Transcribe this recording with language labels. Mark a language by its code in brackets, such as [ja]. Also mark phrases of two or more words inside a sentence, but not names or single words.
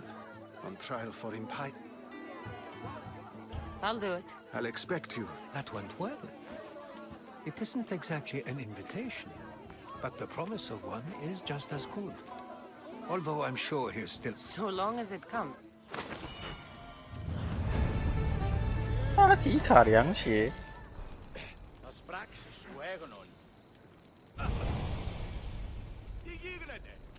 [en] On trial for impiety. I'll do it. I'll expect you. that went well. It isn't exactly an invitation, but the promise of one is just as good. Although I'm sure he's still... So long as it comes. [zh] 阿提卡凉鞋。 [el] Τας πράξεις σου έγνων. Τι γίνεται?